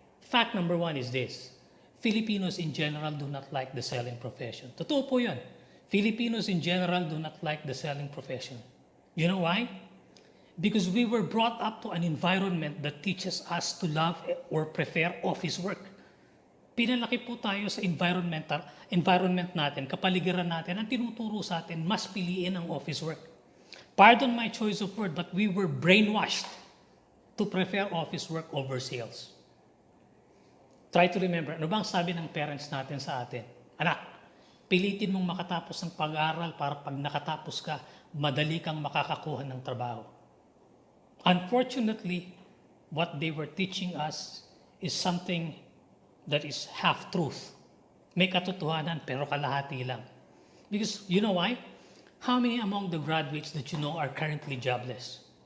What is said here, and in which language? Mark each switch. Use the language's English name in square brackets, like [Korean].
[English] Fact number 1 is this. Filipinos in general do not like the selling profession. [Filipino] Totoo po yun. [English] Filipinos in general do not like the selling profession. You know why? Because we were brought up to an environment that teaches us to love or prefer office work. [Filipino] Pinalaki po tayo sa environment natin, kapaligiran natin, ang tinuturo sa atin, mas piliin ang office work. [English] Pardon my choice of word, but we were brainwashed to prefer office work over sales. Try to remember, [Filipino] ano bang sabi ng parents natin sa atin? Anak, pilitin mong makatapos ng pag-aaral para pag nakatapos ka, madali kang makakakuha ng trabaho. [English] Unfortunately, what they were teaching us is something that is half-truth. [Filipino] May katotohanan pero kalahati lang. [English] Because you know why? How many among the graduates that you know are currently jobless?